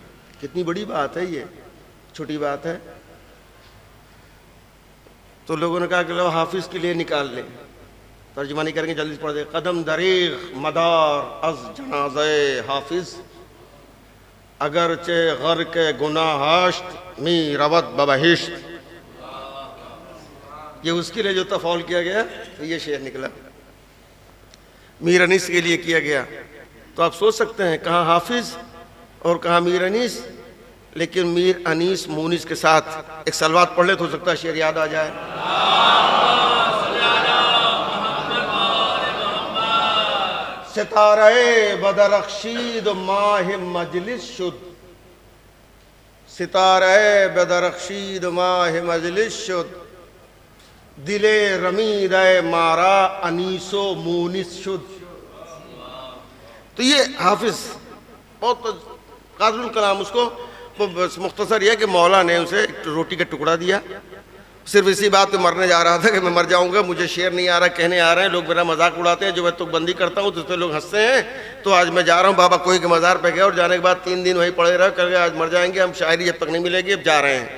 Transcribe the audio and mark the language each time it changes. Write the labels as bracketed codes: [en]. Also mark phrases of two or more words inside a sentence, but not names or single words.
[ur] کتنی بڑی بات ہے، یہ چھوٹی بات ہے۔ تو لوگوں نے کہا کہ لو حافظ کے لیے نکال لیں، ترجمانی کریں گے، جلدی سے پڑھ دیں۔ [fa] قدم دریغ مدار از جنازہ حافظ، اگرچہ غرق گناہ ہشت می رود ببہشت۔ [ur] یہ اس کے لیے جو تفاعل کیا گیا، یہ شعر نکلا، میر انیس کے لیے کیا گیا۔ تو آپ سوچ سکتے ہیں کہاں حافظ اور کہاں میر انیس، لیکن میر انیس مونس کے ساتھ ایک صلوات پڑھ لے تو ہو سکتا ہے شعر یاد آ جائے۔ [fa] ستارہ بدرخشید ماہ مجلس شد، ستارہ بدرخشید ماہ مجلس شد، دل رمید مارا انیس و مونس شد۔ [ur] تو یہ حافظ بہت قادر الکلام، اس کو مختصر یہ کہ مولا نے اسے ایک روٹی کا ٹکڑا دیا، صرف اسی بات پہ مرنے جا رہا تھا کہ میں مر جاؤں گا، مجھے شعر نہیں آ رہا، کہنے آ رہے ہیں، لوگ میرا مذاق اڑاتے ہیں، جو میں تک بندی کرتا ہوں تو اس پہ لوگ ہنستے ہیں، تو آج میں جا رہا ہوں بابا کوئی کے مزار پہ گیا، اور جانے کے بعد 3 دن وہیں پڑے رہا کر کے آج مر جائیں گے ہم، شاعری جب تک نہیں ملے گی، اب جا رہے ہیں۔